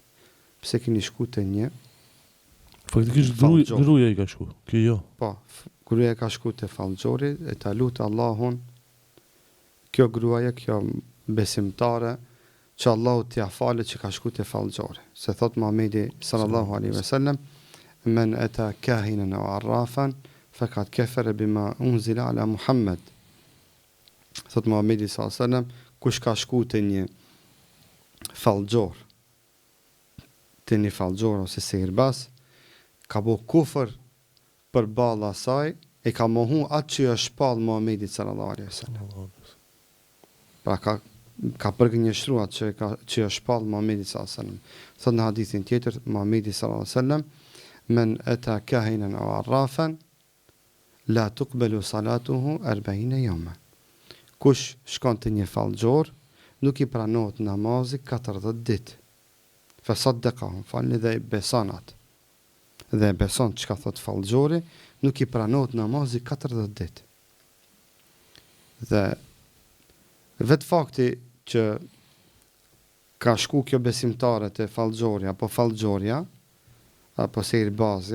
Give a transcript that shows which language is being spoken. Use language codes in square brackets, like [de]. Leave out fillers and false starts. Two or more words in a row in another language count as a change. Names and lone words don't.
[sq] Pse keni shku të një? Faktikisht gruaja i ka shku, kjo jo. Po, gruaja ka shku të fallxhori e ta lutë Allahun, kjo gruaja, kjo besimtare, që Allahu [ar] t'ja falet [sq] që ka shku të fallxhori. Se thot [ar] Muhamedi صلى الله عليه وسلم من أتى كاهنا أو عرافا فقد كفر بما أنزل على محمد. [sq] Thot Muhamedi [ar] صلى الله عليه وسلم, [sq] kush ka shku të një fallxhor, ose sihirbaz, ka bo kufër për balla asaj, e ka mohu atë që është shpall Muhamedi [ar] صلى الله عليه وسلم. [sq] Pra ka përgënjeshtru atë që është shpall Muhamedi [ar] صلى الله عليه وسلم. [sq] Thot në hadithin tjetër [ar] Muhamedi صلى الله عليه وسلم من أتى كاهنا أو عرافا لا تقبل صلاته 40 يوما. [sq] Kush shkon te një fallxhor, nuk i pranohet namazi 40 ditë. [ar] فصدقهم, [sq] falni dhe beson atë. Dhe beson çka thot fallxhori, nuk i pranohet namazi 40 ditë. Dhe vetë fakti që ka shku kjo besimtare të fallxhorja, apo fallxhorja, apo sihirbazja,